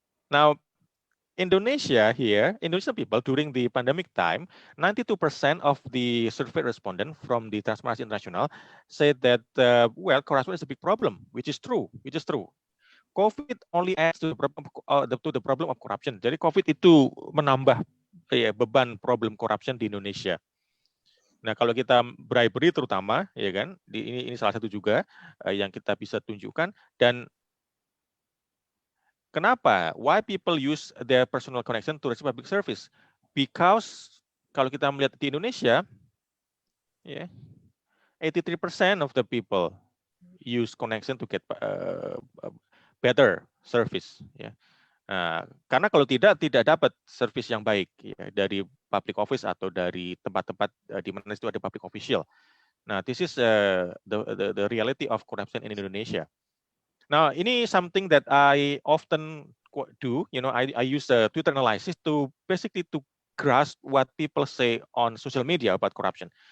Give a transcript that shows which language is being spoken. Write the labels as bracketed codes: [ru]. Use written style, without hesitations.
[en] Now, Indonesian people during the pandemic time, 92% of the survey respondents from the Transparency International said that, corruption is a big problem, which is true. COVID only adds to the problem of corruption. [id] Jadi COVID itu menambah beban problem corruption di Indonesia. Nah, kalau kita bribery terutama, ya kan, ini salah satu juga yang kita bisa tunjukkan. Dan kenapa? [en] Why people use their personal connection to receive public service? Because [id] kalau kita melihat di Indonesia, [en] 83% of the people use connection to get better service. [id] Karena kalau tidak dapat service yang baik dari public office atau dari tempat-tempat di mana itu ada public official. [en] Nah, this is the reality of corruption in Indonesia. Now, ini something that I often do. I use Twitter analysis to basically to grasp what people say on social media about corruption.